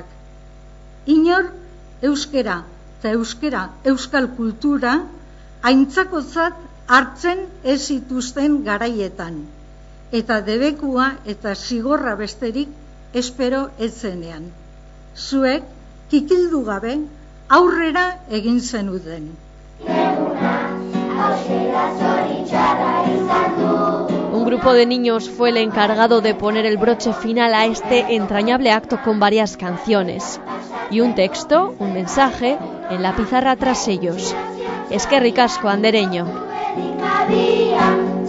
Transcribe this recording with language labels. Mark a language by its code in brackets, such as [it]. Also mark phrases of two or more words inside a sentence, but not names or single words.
[eu] Inor euskera eta euskal kultura aintzakotzat hartzen ez zituzten garaietan, eta debekua eta zigorra besterik espero ez zenean. Zuek, kikildu gabe, aurrera egin zenuten. [es] Un grupo de niños fue el encargado de poner el broche final a este entrañable acto con varias canciones y un texto, un mensaje, en la pizarra tras ellos. [eu] Eskerrik asko, andereño.